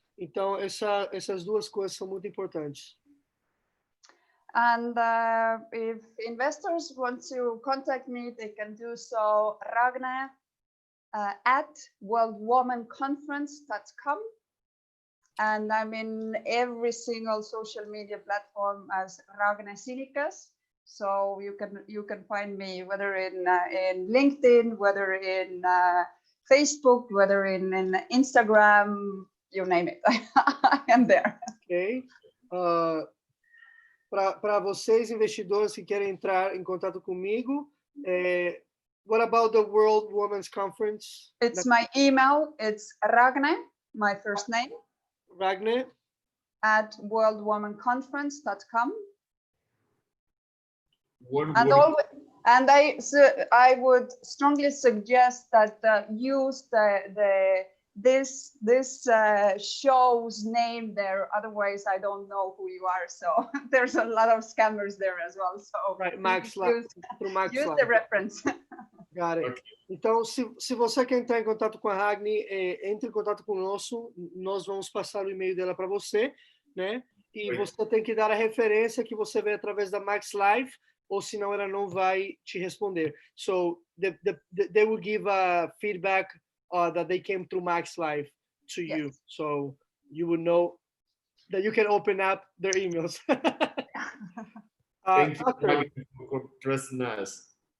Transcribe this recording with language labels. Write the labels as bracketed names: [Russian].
[Portuguese] Então essas 2 coisas são muito importantes. [English] And if investors want to contact me, they can do so Ragnar at worldwomanconference.com. And I'm in every single social media platform as Ragnar Sinicas. So you can find me whether in LinkedIn, whether in Facebook, whether in Instagram, you name it. I am there. Ok. [Portuguese] Para vocês, investidores que querem entrar em contato comigo, [English] what about the World Women's Conference? It's my email. It's Ragnar, my first name. Ragnar at worldwomanconference.com. And I would strongly suggest that use this show's name there. Otherwise, I don't know who you are. So there's a lot of scammers there as well. So right, Max use the reference. Got it. [Portuguese] Então, se você quer entrar em contato com a Ragni, entre em contato conosco. Nós vamos passar o e-mail dela para você, né? E você tem que dar a referência que você vê através da Max Live, ou senão ela não vai te responder. [English] So they will give a feedback that they came through Max Live to you. So you will know that you can open up their emails. Thank you for trusting us.